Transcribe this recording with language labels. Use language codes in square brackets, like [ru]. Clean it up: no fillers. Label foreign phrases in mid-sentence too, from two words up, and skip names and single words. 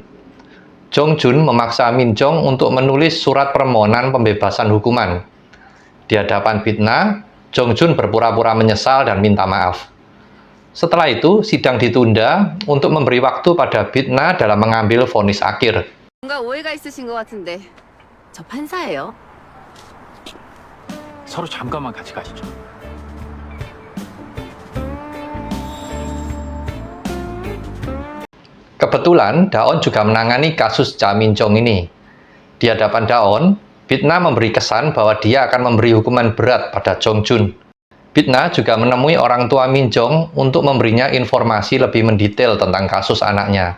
[id] Jong-jun memaksa Min-jong untuk menulis surat permohonan pembebasan hukuman. Di hadapan Bitna, Jong-jun berpura-pura menyesal dan minta maaf. Setelah itu, sidang ditunda untuk memberi waktu pada Bitna dalam mengambil vonis akhir. [ko] 뭔가 오해가 있으신 것 같은데 저 판사예요. 서로 잠깐만 같이 가시죠. [id] Kebetulan, Daon juga menangani kasus Cha Min-jong ini. Di hadapan Daon, Bitna memberi kesan bahwa dia akan memberi hukuman berat pada Jong-jun. Bitna juga menemui orang tua Min-jong untuk memberinya informasi lebih mendetail tentang kasus anaknya.